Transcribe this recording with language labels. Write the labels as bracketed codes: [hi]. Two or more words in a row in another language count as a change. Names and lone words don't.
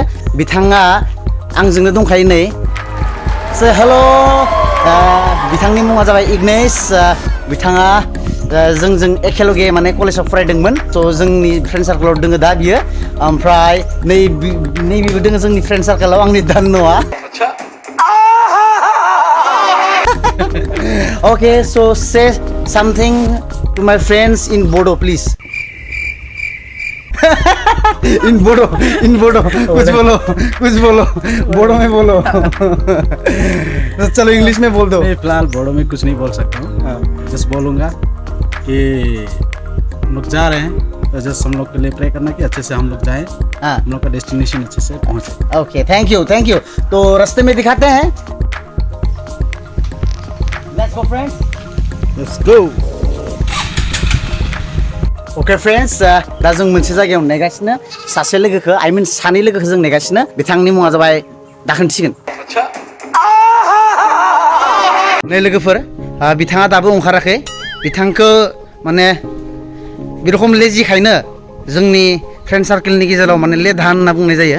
[brx] बिथाङा आंजोंनो दंखायो नै। [en] Say hello. [brx] बिथांनि मुङा जाबाय इग्नेस। बिथाङा जोंजों एखेलगे माने कलेजाव फरायदोंमोन। स' जोंनि [en] friend circle [brx] दोङो दा बियो। ओमफ्राय नैबेबो दोङो जोंनि [en] friend circle [brx] आंनि दान'आ। Okay, so say something to my friends in Bodo, please. [en] in Bodo [hi] कुछ बोलो बोडो में बोलो। चलो इंग्लिश में बोल दो। मैं फिलहाल बोडो में कुछ नहीं बोल सकता हूँ। जस्ट बोलूँगा कि हम लोग जा रहे हैं तो जस्ट हम लोग के लिए प्रे करना कि अच्छे से हम लोग जाएं। हम लोग का डेस्टिनेशन अच्छे से पहुँचे। [en] okay thank you. [hi] तो रास्ते में दिखाते हैं। [en] let's go friends. let's go. okay friends [brx] दा जों मोनसे जायगायाव नेगासिनो सासे लोगोखौ सानै लोगोखौ जों नेगासिनो। बिथांनि मुङा जाबाय दा खोन्थिसिगोन। नै लोगोफोर बिथाङा दाबो ओंखाराखै। बिथांखौ माने बे रखम लेजिखायनो जोंनि [en] friend circle [brx] गेजेराव माने लेधा होनना बुंनाय जायो।